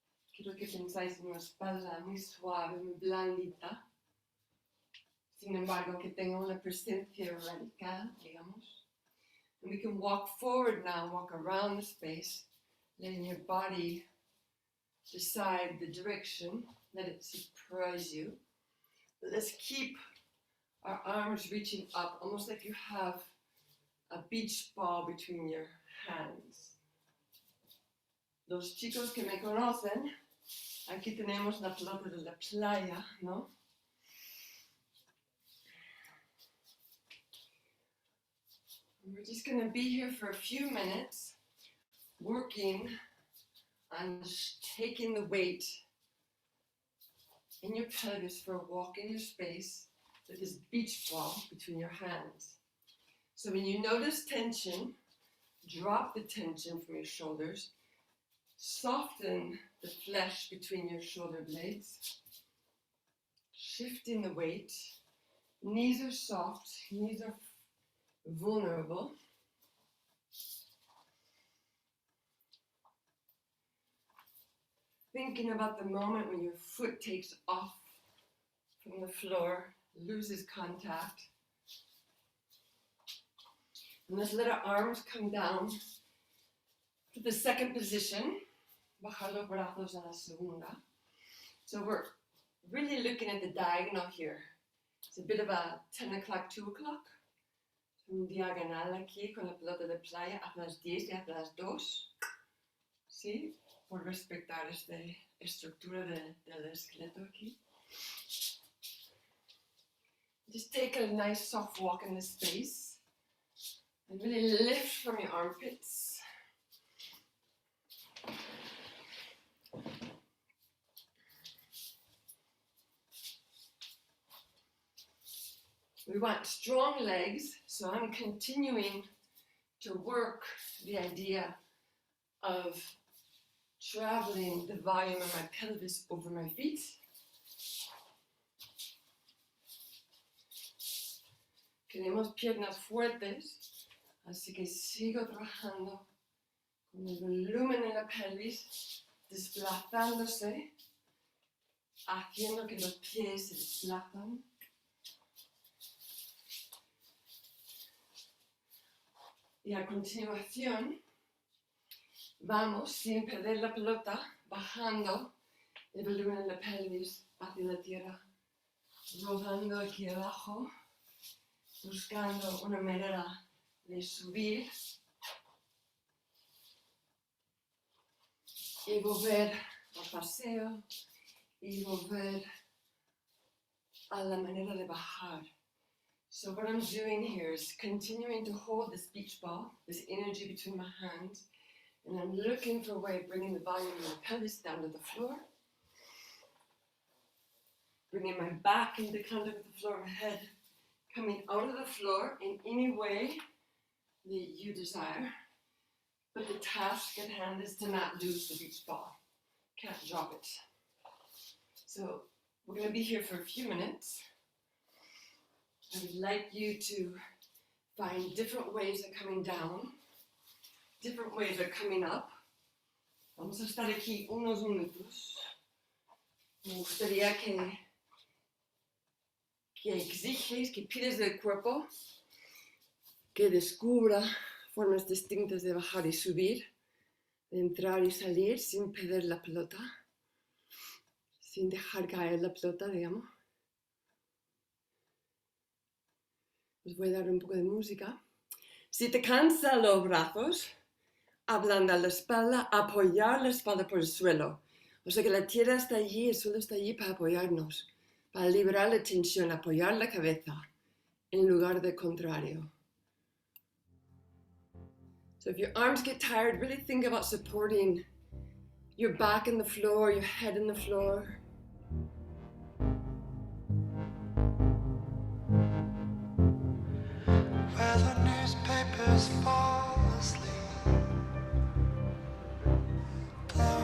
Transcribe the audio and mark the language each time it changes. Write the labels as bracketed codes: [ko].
[es] Quiero que pensáis en una espalda muy suave, muy blandita. Sin embargo, que tenga una presencia radical, digamos. [en] And we can walk forward now, walk around the space, letting your body decide the direction, let it surprise you. But let's keep our arms reaching up, almost like you have a beach ball between your hands. [es] Los chicos que me conocen, aquí tenemos la pelota de la playa, ¿no? [en] And we're just going to be here for a few minutes, working on taking the weight in your pelvis for a walk in your space with this beach ball between your hands. So when you notice tension, drop the tension from your shoulders, soften the flesh between your shoulder blades, shifting the weight. Knees are soft, knees are vulnerable. Thinking about the moment when your foot takes off from the floor, loses contact. And let's let our arms come down to the second position. [es] Bajar los brazos a la segunda. [en] So we're really looking at the diagonal here. It's a bit of a 10 o'clock, 2 o'clock. [es] Un diagonal aquí con la pelota de playa hacia las 10 y hacia las 2. ¿Sí? Por respetar esta estructura del esqueleto aquí. [en] Just take a nice soft walk in this space. And really lift from your armpits. We want strong legs, so I'm continuing to work the idea of traveling the volume of my pelvis over my feet. [es] Queremos piernas fuertes, así que sigo trabajando con el volumen en la pelvis, desplazándose, haciendo que los pies se desplazan. Y a continuación, vamos, sin perder la pelota, bajando el volumen en la pelvis hacia la tierra, rodando aquí abajo, buscando una manera de subir y volver al paseo y volver a la manera de bajar. [en] So what I'm doing here is continuing to hold this beach ball, this energy between my hands, and I'm looking for a way of bringing the volume of my pelvis down to the floor, bringing my back into contact with the floor, my head coming out of the floor in any way that you desire. But the task at hand is to not lose the beach ball. Can't drop it. So we're going to be here for a few minutes. I would like you to find different ways of coming down, different ways of coming up. [es] Vamos a estar aquí unos minutos. Me gustaría que exiges, que pides del cuerpo que descubra formas distintas de bajar y subir, de entrar y salir sin perder la pelota, sin dejar caer la pelota, digamos. Os voy a dar un poco de música. Si te cansan los brazos, ablanda la espalda, apoyar la espalda por el suelo. O sea que la tierra está allí, el suelo está allí para apoyarnos, para liberar la tensión, apoyar la cabeza en lugar de contrario. [en] So if your arms get tired, really think about supporting your back in the floor, your head in the floor. Where the newspapers fall asleep, the